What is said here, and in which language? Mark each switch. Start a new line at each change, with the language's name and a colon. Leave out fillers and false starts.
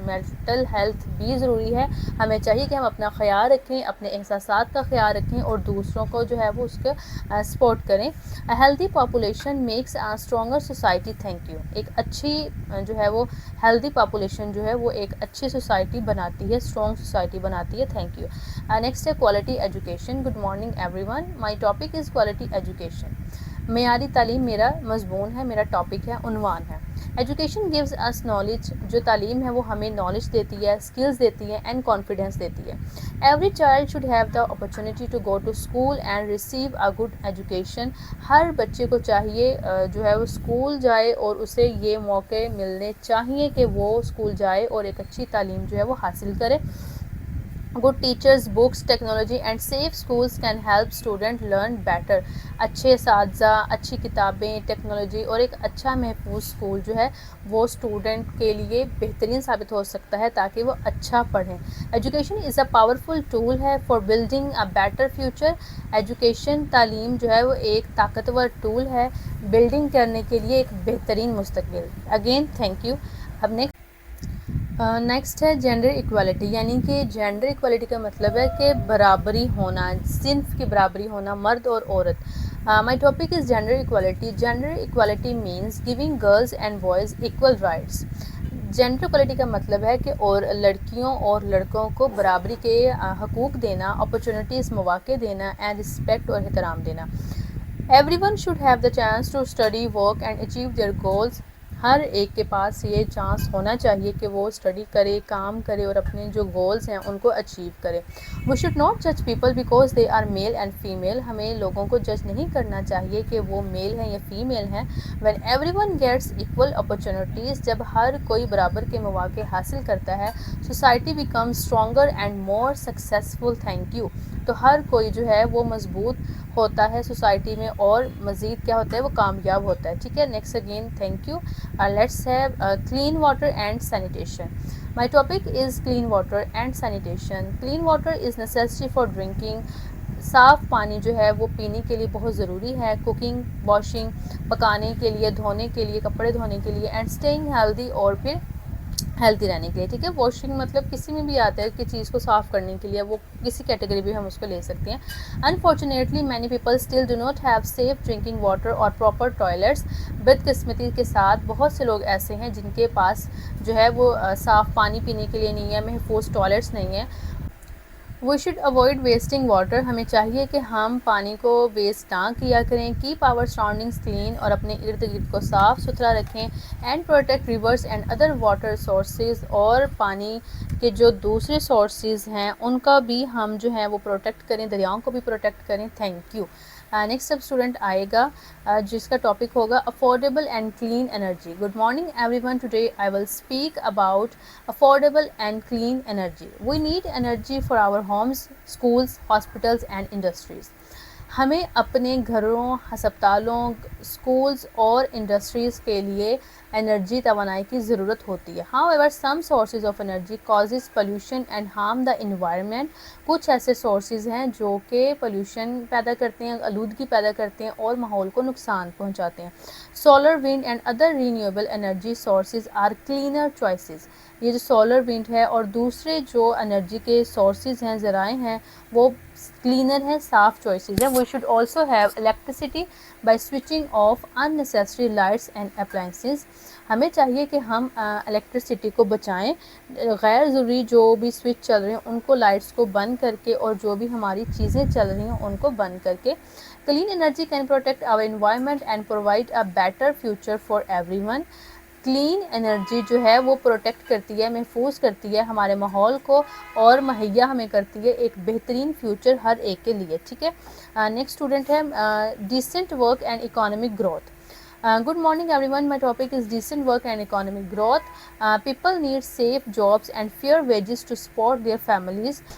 Urdu: Mental health بھی ضروری ہے. ہمیں چاہیے کہ ہم اپنا خیال رکھیں, اپنے احساسات کا خیال رکھیں اور دوسروں کو جو ہے وہ اس کا سپورٹ کریں.
English: Healthy population makes a stronger society.
Urdu: Thank you. ایک اچھی جو ہے وہ ہیلدی پاپولیشن جو ہے وہ ایک اچھی سوسائٹی بناتی ہے, اسٹرانگ سوسائٹی بناتی ہے. Thank you. نیکسٹ ہے quality education.
English: Good morning everyone. My topic is quality education.
Urdu: معیاری تعلیم میرا مضمون ہے, میرا ٹاپک ہے, عنوان ہے.
English: Education gives us knowledge.
Urdu: جو تعلیم ہے وہ ہمیں نالج دیتی ہے, اسکلز دیتی ہے اینڈ کانفیڈینس دیتی ہے.
English: Every child should have the opportunity to go to school and receive a good education.
Urdu: ہر بچے کو چاہیے جو ہے وہ اسکول جائے اور اسے یہ موقع ملنے چاہیے کہ وہ اسکول جائے اور ایک اچھی تعلیم جو ہے وہ حاصل کرے.
English: Good teachers, books, technology and safe schools can help student learn better.
Urdu: اچھے اساتذہ، اچھی کتابیں، ٹیکنالوجی اور ایک اچھا محفوظ اسکول جو ہے وہ اسٹوڈنٹ کے لیے بہترین ثابت ہو سکتا ہے تاکہ وہ اچھا پڑھیں.
English: Education is a powerful tool ہے for building a better future.
Urdu: Education, تعلیم جو ہے وہ ایک طاقتور ٹول ہے بلڈنگ کرنے کے لیے ایک بہترین مستقبل. Again thank you. اب نیکسٹ ہے جینڈر ایکوالٹی، یعنی کہ جینڈر ایکوالٹی کا مطلب ہے کہ برابری ہونا، صنف کی برابری ہونا، مرد اور عورت.
English: My topic is gender equality. Gender equality means giving girls and boys equal rights.
Urdu: Gender equality کا مطلب ہے کہ اور لڑکیوں اور لڑکوں کو برابری کے حقوق دینا، اپرچونیٹیز، مواقع دینا اینڈ رسپیکٹ اور احترام دینا.
English: Everyone should have the chance to study, work and achieve their goals.
Urdu: ہر ایک کے پاس یہ چانس ہونا چاہیے کہ وہ اسٹڈی کرے، کام کرے اور اپنے جو گولز ہیں ان کو اچیو کرے.
English: We should not جج people because they are male and female.
Urdu: ہمیں لوگوں کو جج نہیں کرنا چاہیے کہ وہ میل ہیں یا فیمیل ہیں.
English: when everyone gets equal opportunities,
Urdu: جب ہر کوئی برابر کے مواقع حاصل کرتا ہے،
English: Society become stronger and more successful. Thank you.
Urdu: تو ہر کوئی جو ہے وہ مضبوط ہوتا ہے سوسائٹی میں اور مزید کیا ہوتا ہے وہ کامیاب ہوتا ہے. ٹھیک ہے. Next again thank you.
English: Let's have clean water and sanitation. My topic is clean water and sanitation. Clean water is necessary for drinking.
Urdu: صاف پانی جو ہے وہ پینے کے لیے بہت ضروری ہے. کوکنگ، واشنگ، پکانے کے لیے، دھونے کے لیے، کپڑے دھونے کے لیے،
English: and staying healthy,
Urdu: اور پھر ہیلتھی رہنے کے لیے. ٹھیک ہے. واشنگ مطلب کسی میں بھی آتا ہے کہ چیز کو صاف کرنے کے لیے، وہ کسی کیٹیگری بھی ہم اس کو لے سکتے ہیں.
English: Unfortunately many people still do not have safe drinking water اور proper toilets.
Urdu: بدقسمتی کے ساتھ بہت سے لوگ ایسے ہیں جن کے پاس جو ہے وہ صاف پانی پینے کے لیے نہیں ہے، محفوظ ٹوائلٹس نہیں ہیں.
English: We should avoid wasting water.
Urdu: ہمیں چاہیے کہ ہم پانی کو ویسٹ نہ کیا کریں.
English: keep our surroundings clean,
Urdu: اور اپنے ارد گرد کو صاف ستھرا رکھیں.
English: And protect rivers and other water sources.
Urdu: اور پانی کے جو دوسرے سورسز ہیں ان کا بھی ہم جو ہے وہ پروٹیکٹ کریں، دریاؤں کو بھی پروٹیکٹ کریں. Thank you. نیکسٹ اب اسٹوڈنٹ آئے گا جس کا ٹاپک ہوگا affordable and clean energy.
English: Good morning everyone. Today I will speak about affordable and clean energy. We need energy for our homes, schools, hospitals and industries.
Urdu: ہمیں اپنے گھروں، ہسپتالوں، schools اور انڈسٹریز کے لیے انرجی، توانائی کی ضرورت ہوتی ہے.
English: However, some sources of energy causes pollution and harm the environment.
Urdu: کچھ ایسے سورسز ہیں جو کہ پولیوشن پیدا کرتے ہیں، آلودگی پیدا کرتے ہیں اور ماحول کو نقصان پہنچاتے ہیں.
English: Solar, wind and other renewable energy sources are cleaner choices.
Urdu: یہ جو سولر ونڈ ہے اور دوسرے جو انرجی کے سورسز ہیں، ذرائع ہیں، وہ کلینر ہیں، صاف چوائسیز ہیں.
English: We should also have electricity by switching off unnecessary lights and appliances.
Urdu: ہمیں چاہیے کہ ہم الیکٹریسٹی کو بچائیں، غیر ضروری جو بھی سوئچ چل رہے ہیں ان کو، لائٹس کو بند کر کے، اور جو بھی ہماری چیزیں چل رہی ہیں ان کو بند کر کے.
English: Clean energy can protect our environment and provide a better future for everyone.
Urdu: Clean energy جو ہے وہ پروٹیکٹ کرتی ہے، محفوظ کرتی ہے ہمارے ماحول کو اور مہیا ہمیں کرتی ہے ایک بہترین فیوچر ہر ایک کے لیے. ٹھیک ہے. نیکسٹ اسٹوڈنٹ ہے
English: Decent work and economic growth. Good morning everyone. My topic is decent work and economic growth. People need safe jobs and fair wages to support their families.